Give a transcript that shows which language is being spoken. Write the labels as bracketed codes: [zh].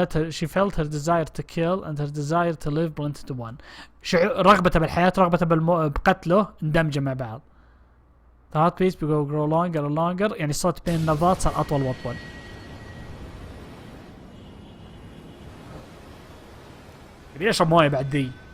[en] She felt her desire to kill and her desire to live blended into one. [ar] رغبته بالحياة رغبته بقتله اندمج مع بعض. [en] The heartbeats grow longer and longer. [ar] يعني الصوت بين النبضات صار أطول وأطول. يبي أشرب موية بعد دي.